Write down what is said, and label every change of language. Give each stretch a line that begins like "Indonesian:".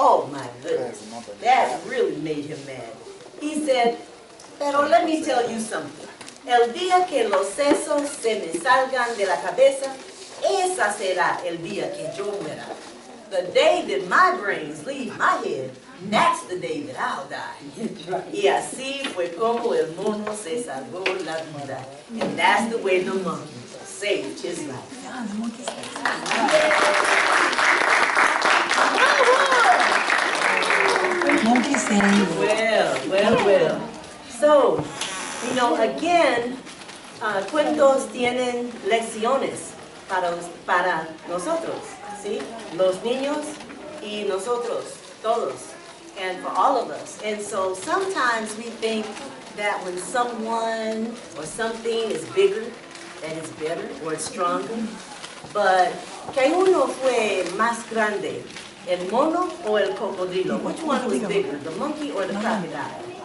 English: Oh my goodness, that really made him mad. He said,
Spanish: pero
English: let me tell you something.
Spanish: El día que los sesos se me salgan de la cabeza, esa será el día que yo muera.
English: The day that my brains leave my head, that's the day that I'll die.
Spanish: Y así fue como el mono se salvó la vida.
English: And that's the way the monkey saved his life. Monkey saved. Well. So, you know, again,
Spanish: cuentos tienen lecciones para nosotros, ¿sí? Los niños y nosotros, todos,
English: and for all of us. And so sometimes we think that when someone or something is bigger, that it's better or it's stronger. But,
Spanish: que uno fue más grande, el mono o el cocodrilo?
English: Which one was bigger, the monkey or the crocodile?